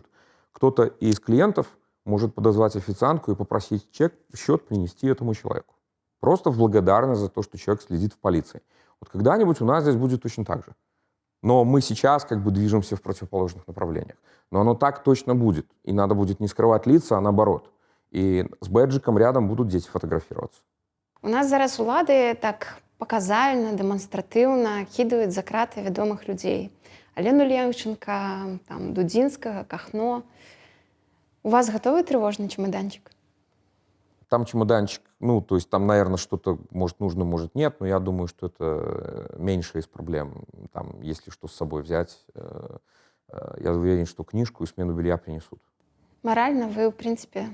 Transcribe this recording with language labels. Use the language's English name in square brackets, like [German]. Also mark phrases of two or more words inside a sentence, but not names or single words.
[Russian] Кто-то из клиентов может подозвать официантку и попросить счет принести этому человеку. Просто в благодарность за то, что человек следит в полиции. Вот когда-нибудь у нас здесь будет точно так же. Но мы сейчас как бы движемся в противоположных направлениях. Но оно так точно будет. И надо будет не скрывать лица, а наоборот. И с бэджиком рядом будут дети фотографироваться. [Belarusian] У нас зараз улады так паказальна, дэманстратыўна кідаюць за краты вядомых людзей. Алену Леўчынка, там, Дудзінскага, Кахно. [Russian] У вас готовы тревожный чемоданчик? Там чемоданчик, ну, то есть там, наверное, что-то может нужно, может нет, но я думаю, что это меньше из проблем. Там, если что с собой взять, я уверен, что книжку и смену белья принесут. Морально вы, в принципе,